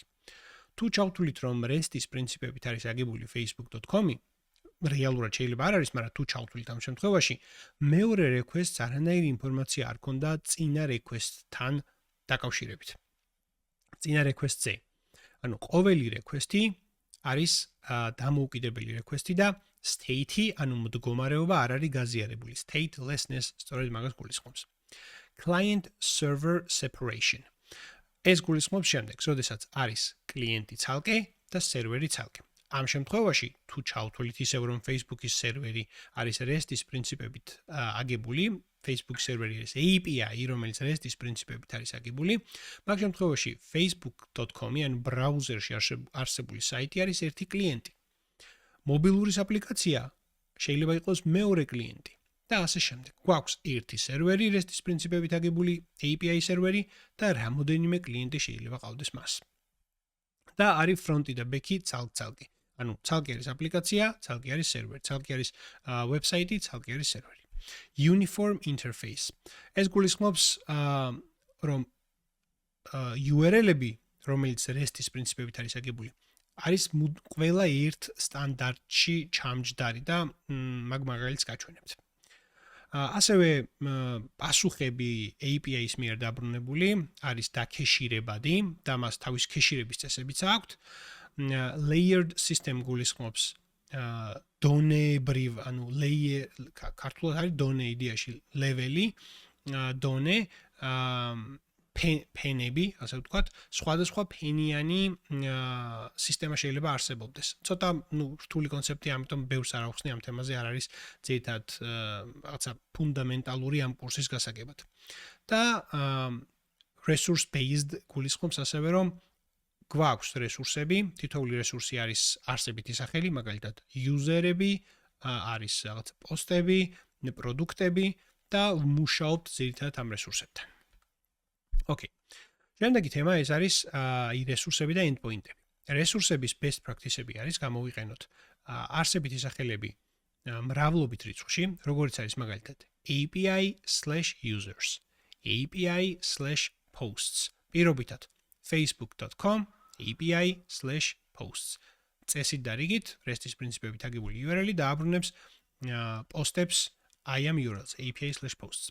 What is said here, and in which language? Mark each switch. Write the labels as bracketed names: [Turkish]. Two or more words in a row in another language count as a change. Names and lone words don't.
[Georgian] თუ ჩავთვლით, რომ REST-ის პრინციპებით არის აგებული facebook.com-ი, რეალურად შეიძლება არ არის, მაგრამ თუ ჩავთვლით ამ შემთხვევაში, მეორე request-ს არანაირი ინფორმაცია არ ქონდა წინა request-თან დაკავშირებით. წინა request-ზე. ანუ ყოველი request-ი არის დამოუკიდებელი request-ი და state-ი, ანუ მდგომარეობა არ არის გაზიარებული. Statelessness სწორედ მაგას გულისხმობს. [English] Client server separation. [Georgian] ეს გულისხმობს შემდეგს, როდესაც არის კლიენტი ცალკე და სერვერი ცალკე. ამ შემთხვევაში, თუ ჩავთვლით ისევ, რომ Facebook-ის სერვერი არის REST-ის პრინციპებით აგებული, Facebook სერვერი არის API, რომელიც REST-ის პრინციპებით არის აგებული, მაგ შემთხვევაში facebook.com-ი, ანუ ბრაუზერში არსებული საიტი არის ერთი კლიენტი. მობილურის აპლიკაცია შეიძლება იყოს მეორე კლიენტი. და ასე შემდეგ. გვაქვს ერთი სერვერი REST-ის პრინციპებით აგებული API სერვერი და რამოდენიმე კლიენტი შეიძლება ყავდეს მას. და არის ფრონტი და ბექი ცალკე. ანუ ცალკე არის აპლიკაცია, ცალკე არის სერვერი, ცალკე არის ვებსაიტი, ცალკე არის სერვერი. [English] Uniform interface. [Georgian] ეს გულისხმობს რომ URL-ები, რომელიც REST-ის პრინციპებით არის აგებული, არის ყველა ერთ სტანდარტში ჩამჯდარი და მაგ მაგალითს გაჩვენებთ. ასევე პასუხები API-ის მიერ დაბრუნებული არის დაკეშირებადი და მას თავის კეშირების წესებიც აქვს. [English] Layered system [Georgian] გულისხმობს დონეებრივ, ანუ layer ქართულად არის დონე იდეაში level-ი, დონე ფენები, ასე ვთქვათ, სხვადასხვა ფენიანი სისტემა შეიძლება არსებობდეს. ცოტა, რთული კონცეფტია, ამიტომ ბევრს არ ავხსნი ამ თემაზე, არ არის ძირითადად რაღაცა ფუნდამენტალური ამ კურსის გასაგებად. და [English] resource based [Georgian] გულისხმობს ასევე, რომ გვაქვს რესურსები, თითოეული რესურსი არის არსებითი სახელი, მაგალითად იუზერები, არის რაღაცა პოსტები, პროდუქტები და ვმუშაობთ ძირითადად ამ რესურსებთან. Okay. შემდეგი თემა ეს არის რესურსები და endpoint-ები. რესურსების [English] best practice- [Georgian] ები არის გამოვიყენოთ არსებითი სახელები მრავლობით რიცხვში, როგორც არის მაგალითად API/users, API/posts. პირობითად facebook.com API/posts. წესით და რიგით REST-ის პრინციპებით აგებული URL-ი დააბრუნებს პოსტებს [English] I am URLs [Georgian] API/posts.